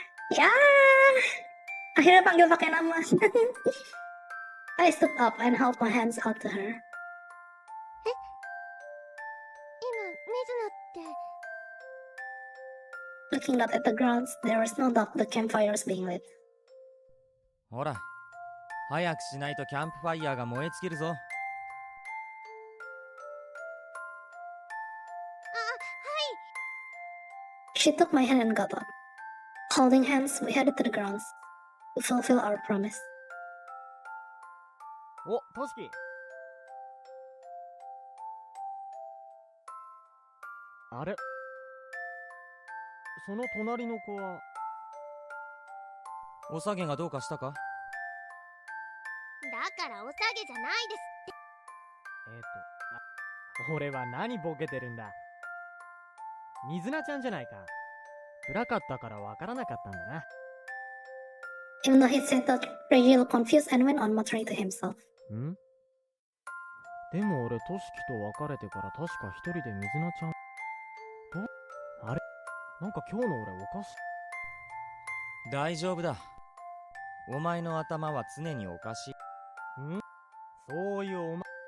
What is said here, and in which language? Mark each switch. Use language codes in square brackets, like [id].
[en] Ya, akhirnya panggil pakai nama. I stood up and held my hands out to her. [ja] 今、水菜って。 [en] Looking out at the grounds, there was no doubt the campfire was being lit. [ja] ほら、早くしないとキャンプファイヤーが燃え尽きるぞ。 [en] She took my hand and got up. Holding hands, we headed to the grounds to fulfill our promise. [ja] お、トシキ。あれ、その隣の子は。お下げがどうかしたか？だからお下げじゃないですって。俺は何ボケてるんだ。水菜ちゃんじゃないか。暗かったからわからなかったんだな。 [en] Even though he said that, Reggie looked confused and went on muttering to himself. [ja] ん？でも俺、トシキと別れてから確か一人で水菜ちゃん。あれ？なんか今日の俺おかしい。大丈夫だ。お前の頭は常におかしい。ん？そういうお前。